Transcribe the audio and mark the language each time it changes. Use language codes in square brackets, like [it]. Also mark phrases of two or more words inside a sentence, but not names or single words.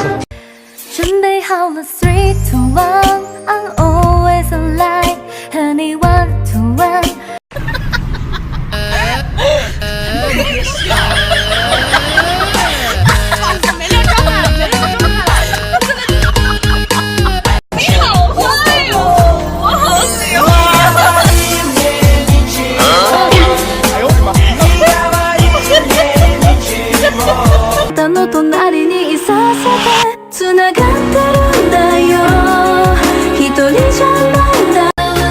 [zh] 準備好了 [en] 3, 2, 1 I'm always alive [zh] 和你 [en] one to one [zh] 你好坏哟，我好喜欢。哎呦我的妈！ [ja] 歌の隣にいさせて繋がってるんだよ一人じゃないんだ